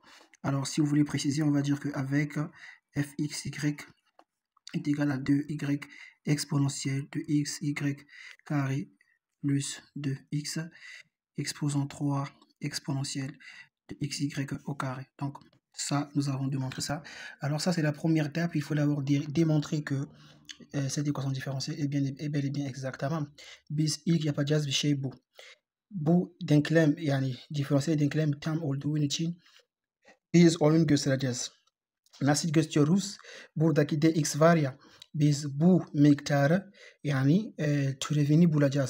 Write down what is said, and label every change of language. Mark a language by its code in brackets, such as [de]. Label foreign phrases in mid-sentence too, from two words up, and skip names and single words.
[fr] Alors, si vous voulez préciser, on va dire qu'avec fx, y est égal à 2y exponentielle de x, y carré plus 2x exposant 3 exponentielle de xy au carré. Donc, ça, nous avons démontré ça. Alors, ça, c'est la première étape. Il faut d'abord démontrer que cette équation différentielle est bel et bien exactement. [tr] Biz ilk yapacağız bir şey bu. Bu denklem yani diferansiyel denklem tam olduğu için biz onu göstereceğiz. Nasıl gösteriyoruz? Buradaki dx var ya, biz bu miktarı yani türevini bulacağız.